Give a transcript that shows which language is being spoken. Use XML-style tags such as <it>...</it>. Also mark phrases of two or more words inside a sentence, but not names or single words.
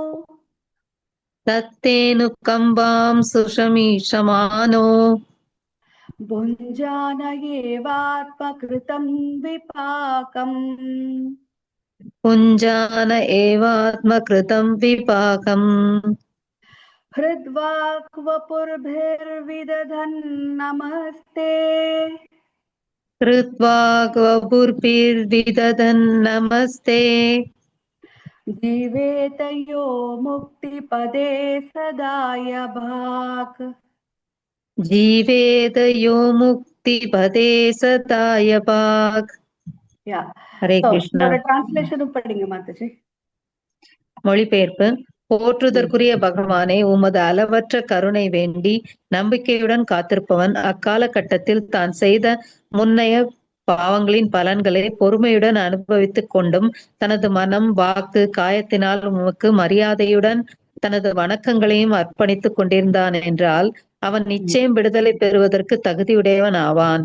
<sa>तत्तेऽनुकम्पां सुसमीक्षमाणो भुञ्जान एवात्मकृतं विपाकम् भुञ्जान एवात्मकृतं विपाकम् हृद्वाक् वपुर्भिर्विदधन् नमस्ते कृत्वा वपुर्भिर्विदधन् नमस्ते जीवेत यो मुक्तिपदे सदाय भाक् जीवेद यो मुक्तिपदे सदाय भाक् யா ஹரே சோ கிருஷ்ணா.</sa> <ta>இதோட டிரான்ஸ்லேஷனும் படிங்க மாதாஜி. மொழிபெயர்ப்பு. போற்றுதற்குரிய பகவானே, உமது அளவற்ற கருணை வேண்டி நம்பிக்கையுடன் காத்திருப்பவன் அக்காலகட்டத்தில் தான் செய்த முன்னைய பாவங்களின் பலன்களை பொறுமையுடன் அனுபவித்துக் கொண்டும் தனது மனம், வாக்கு, காயத்தினால் உமக்கு மரியாதையுடன் தனது வணக்கங்களையும் அர்ப்பணித்துக் கொண்டிருந்தான் என்றால் அவன் நிச்சயம் விடுதலை பெறுவதற்கு தகுதியுடையவன் ஆவான்.</ta>